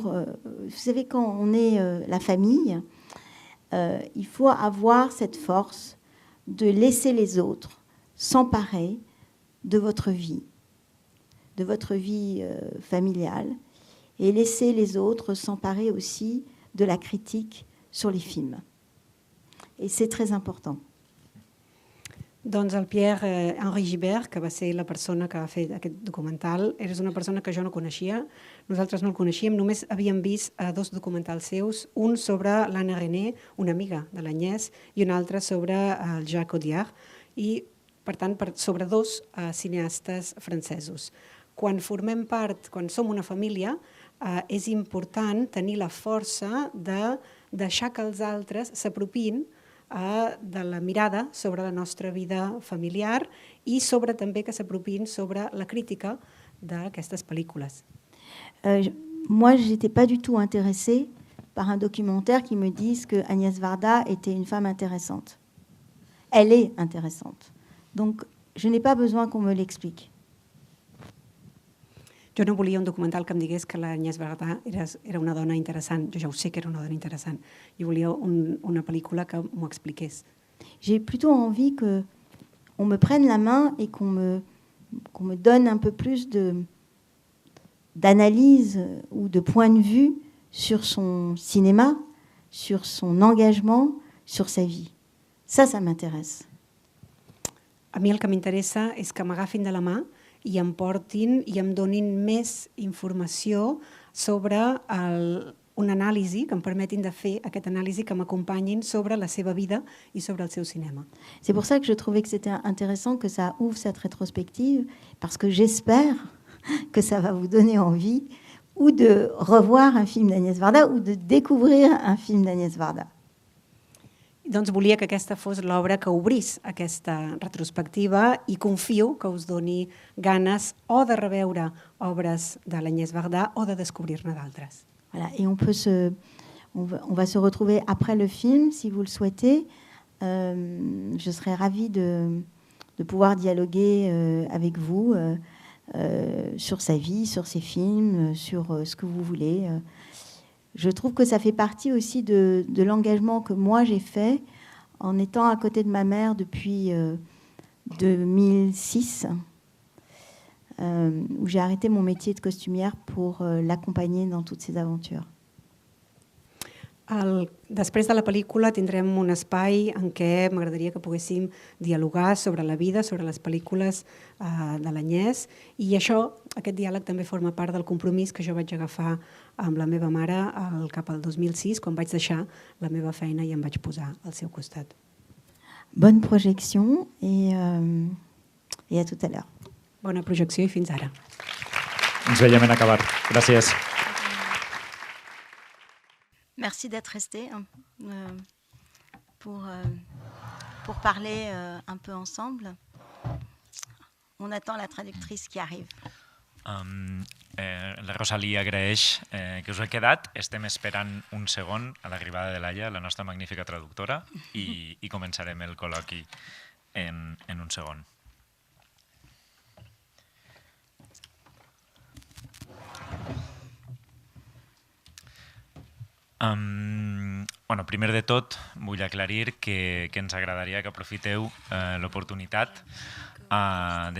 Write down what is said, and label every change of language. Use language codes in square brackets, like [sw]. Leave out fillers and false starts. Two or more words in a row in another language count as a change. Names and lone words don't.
[fr] vous savez, quand on est la famille, il faut avoir cette force de laisser les autres s'emparer de votre vie familiale, et laisser les autres s'emparer aussi de la critique sur les films. Et c'est très important. [ca] Doncs el Pierre-Henri Gibert, que va ser la persona que va fer aquest documental, és una persona que jo no coneixia, nosaltres no el coneixíem, només havíem vist 2 documentals seus, un sobre l'Anna René, una amiga de l'Agnès, i un altre sobre el Jacques Audiard, i per tant sobre 2 cineastes francesos. Quan formem part, quan som una família, és important tenir la força de deixar que els altres s'apropin de la mirada sobre la nostra vida familiar i sobre també que s'apropin sobre la crítica d'aquestes pel·lícules. [fr] Moi, je n'étais pas du tout intéressée par un documentaire qui me dise que Agnès Varda était une femme intéressante. Elle est intéressante. Donc, je n'ai pas besoin qu'on me l'explique. [ca] Jo no volia un documental que em digués que l'Agnès Varda era una dona interessant. Jo ja ho sé que era una dona interessant. Jo volia una pel·lícula que m'ho expliqués. [fr] J'ai plutôt envie qu'on me prenne la main et qu'on me donne un peu plus d'analyse ou de point de vue sur son cinéma, sur son engagement, sur sa vie. Ça m'intéresse. [ca] A mi el que m'interessa és que m'agafin de la mà i em portin i em donin més informació sobre una anàlisi, que em permetin de fer aquesta anàlisi, que m'acompanyin sobre la seva vida i sobre el seu cinema. [fr] C'est pour ça que je trouvais que c'était intéressant que ça ouvre cette rétrospective, parce que j'espère que ça va vous donner envie ou de revoir un film d'Agnès Varda ou de découvrir un film d'Agnès Varda. [ca] Doncs volia que aquesta fos l'obra que obrís aquesta retrospectiva i confio que us doni ganes o de reveure obres de l'Agnès Varda o de descobrir-ne d'altres. [fr] Voilà, et on va se retrouver après le film, si vous le souhaitez. Je serais ravie de pouvoir dialoguer avec vous sur sa vie, sur ses films, sur ce que vous voulez. Je trouve que ça fait partie aussi de l'engagement que moi j'ai fait en étant à côté de ma mère depuis 2006, où j'ai arrêté mon métier de costumière pour l'accompagner dans toutes ses aventures. [ca] Després de la pel·lícula tindrem un espai en què m'agradaria que poguéssim dialogar sobre la vida, sobre les pel·lícules de l'Agnès, i aquest diàleg també forma part del compromís que jo vaig agafar amb la meva mare cap al 2006, quan vaig deixar la meva feina i em vaig posar al seu costat. [fr] Bonne projection et à tout à l'heure. [ca] Bona projecció i fins ara. Ens veiem en acabar. Gràcies. [fr] Merci d'être resté pour parler un peu ensemble. On attend la traductrice qui arrive. [ca] La Rosalie agraeix que us he quedat. Estem esperant un segon a l'arribada de Laia, la nostra magnífica traductora, i començarem el col·loqui en un segon. Bueno, primer de tot, vull aclarir que ens agradaria que aprofiteu l'oportunitat de